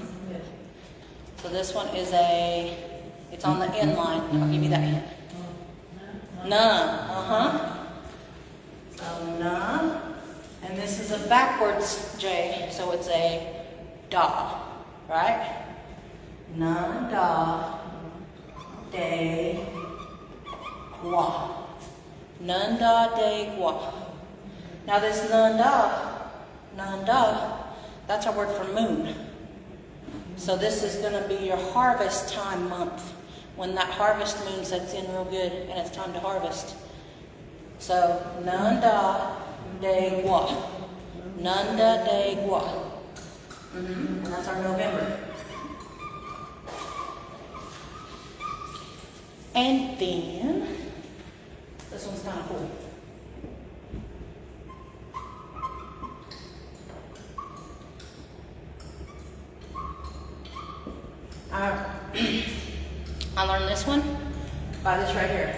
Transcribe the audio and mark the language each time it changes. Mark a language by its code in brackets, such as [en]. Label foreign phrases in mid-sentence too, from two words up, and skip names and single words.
[en] So this one is it's on the end line. I'll give you that hint. Nah, So nah. And this is a backwards J, so it's a da, right? [chr] Nah, da, de, gua. Nun, da, de, gua. [en] Now this nun, da, that's our word for moon. So this is going to be your harvest time month, when that harvest moon sets in real good and it's time to harvest. [chr] So, Nanda de Gua. Nanda de Gua. [en] And that's our November. And then, this one's kind of cool. I learned this one by this right here.